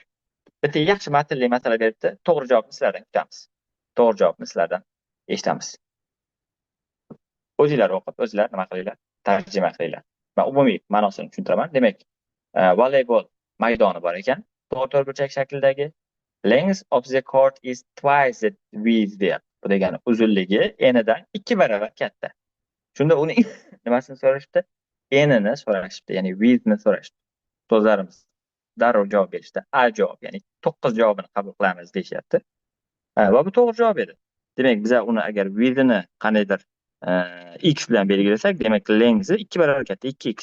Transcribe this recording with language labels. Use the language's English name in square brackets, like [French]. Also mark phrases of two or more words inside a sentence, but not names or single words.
[Uzbek] Bitta yaxshi matnli masala beribdi. To'g'ri javobni sizlardan kutamiz. To'g'ri javobni sizlardan eshitamiz. O'zinglar o'qib, o'zinglar nima qilinglar? Tarjima qilinglar. Men umumiy ma'nosini tushuntiraman. Demak, voleybol maydoni bor ekan. To'rtburchak shaklidagi. [English] Length of the court is twice the width there. [Uzbek] Bu degani uzunligi enidan 2 barobar katta. Shunda uning nimasini so'rashibdi? Enini so'rashibdi, ya'ni widthni so'rashibdi. So'zlarimiz darrov javob berishdi. A javob, ya'ni 9 javobini qabul qilamiz deyapti. Va bu to'g'ri javob edi. Demak, biz uni agar widthni qanaydir x bilan belgilasak, demak length 2 barobar katta, 2x.